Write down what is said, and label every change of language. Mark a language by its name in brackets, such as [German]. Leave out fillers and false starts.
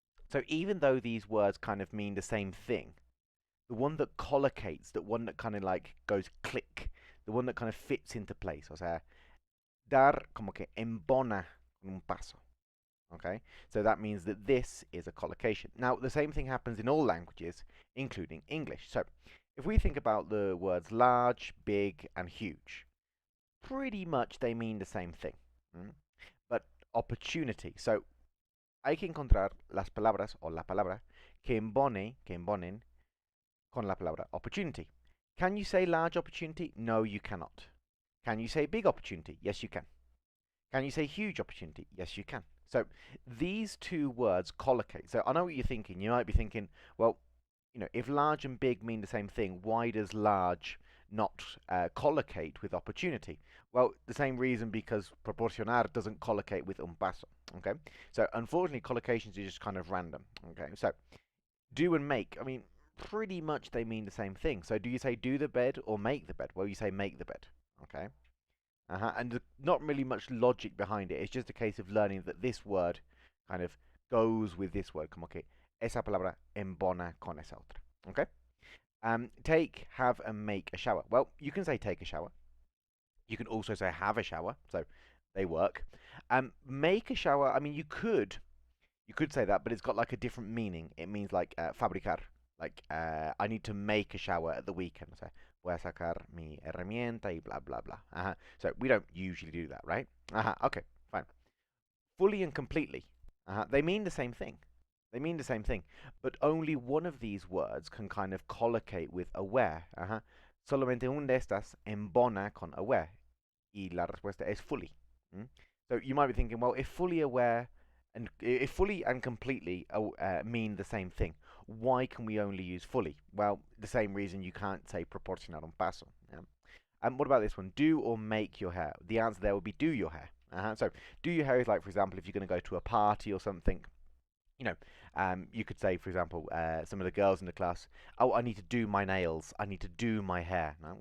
[English] So even though these words kind of mean the same thing, the one that collocates, the one that kind of like goes click, the one that kind of fits into place, [Spanish] o sea, dar como que embona con un paso. [English] Okay, so that means that this is a collocation. Now, the same thing happens in all languages, including English. So, if we think about the words large, big, and huge, pretty much they mean the same thing. Mm? But opportunity. [Spanish] So, hay que encontrar las palabras o la palabra que embonen con la palabra opportunity. [English] Can you say large opportunity? No, you cannot. Can you say big opportunity? Yes, you can. Can you say huge opportunity? Yes, you can. So these two words collocate. So I know what you're thinking. You might be thinking, well, if large and big mean the same thing, why does large not collocate with opportunity? Well, the same reason, because proporcionar doesn't collocate with un paso. Okay, so unfortunately, collocations are just kind of random. Okay, so do and make. I mean, pretty much they mean the same thing. So do you say do the bed or make the bed? Well, you say make the bed. Okay. And there's not really much logic behind it. It's just a case of learning that this word kind of goes with this word. [Spanish] Como que esa palabra embona con esa otra. [English] Okay? Take, have, and make a shower. Well, you can say take a shower. You can also say have a shower. So they work. Make a shower. I mean, you could say that, but it's got like a different meaning. It means like fabricar. Like I need to make a shower at the weekend. [Spanish] So voy a sacar mi herramienta y blah blah blah. [English] So we don't usually do that, right? Okay, fine. Fully and completely. They mean the same thing. They mean the same thing, but only one of these words can kind of collocate with aware. [Spanish] Solamente un de estas embona con aware. Y la respuesta es fully. Mm? [English] So you might be thinking, well, if fully aware and if fully and completely mean the same thing, why can we only use fully? Well, the same reason you can't say proporcionar un paso. Yeah? And what about this one? Do or make your hair? The answer there would be do your hair. So do your hair is like, for example, if you're going to go to a party or something, you know, you could say, for example, some of the girls in the class, oh, I need to do my nails, I need to do my hair, no?